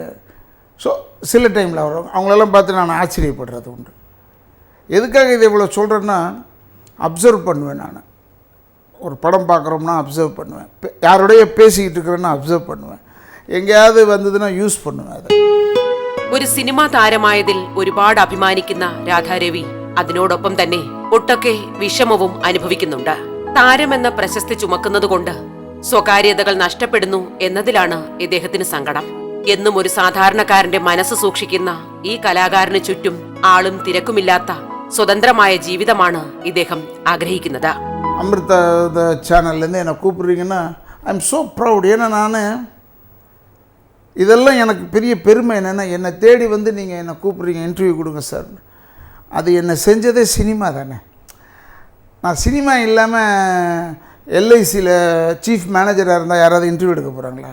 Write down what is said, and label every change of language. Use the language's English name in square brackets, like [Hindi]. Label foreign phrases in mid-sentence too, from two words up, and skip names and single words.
[Tamil] ஸோ சில டைமில் அவங்களெல்லாம் பார்த்து நான் ஆச்சரியப்படுறது உண்டு. எதுக்காக இதை இவ்வளோ சொல்கிறேன்னா, அப்சர்வ் பண்ணுவேன். நான் ஒரு படம் பார்க்குறோம்னா அப்சர்வ் பண்ணுவேன், யாரோடைய பேசிக்கிட்டு இருக்கிறேன்னா அப்சர்வ் பண்ணுவேன், எங்கேயாவது வந்ததுன்னா யூஸ் பண்ணுவேன் அதை. [Malayalam] ഒരു സിനിമാ താരമായതിൽ ഒരുപാട് അഭിമാനിക്കുന്ന രാധാരവി അതിനോടൊപ്പം തന്നെ ഒട്ടൊക്കെ വിഷമവും അനുഭവിക്കുന്നുണ്ട്. താരമെന്ന പ്രശസ്തി ചുമക്കുന്നതുകൊണ്ട് സ്വകാര്യതകൾ നഷ്ടപ്പെടുന്നു എന്നതിലാണ് ഇദ്ദേഹത്തിന് സങ്കടം. എന്നും ഒരു സാധാരണക്കാരന്റെ മനസ്സ് സൂക്ഷിക്കുന്ന ഈ കലാകാരന് ചുറ്റും ആളും തിരക്കുമില്ലാത്ത സ്വതന്ത്രമായ ജീവിതമാണ് ഇദ്ദേഹം ആഗ്രഹിക്കുന്നത്. [Tamil] அமிர்த சேனல்லேருந்து என்னை கூப்பிட்றீங்கன்னா [English] I am so proud. [Tamil] ஏன்னா நான் இதெல்லாம் எனக்கு பெரிய பெருமை. என்னென்னா, என்னை தேடி வந்து நீங்கள் என்னை கூப்பிட்றீங்க, இன்டர்வியூ கொடுங்க சார். அது என்னை செஞ்சதே சினிமா தானே. நான் சினிமா இல்லாமல் எல்ஐசியில் [English] chief managerஆக [Tamil] இருந்தால் யாராவது இன்டர்வியூ எடுக்க போகிறாங்களா?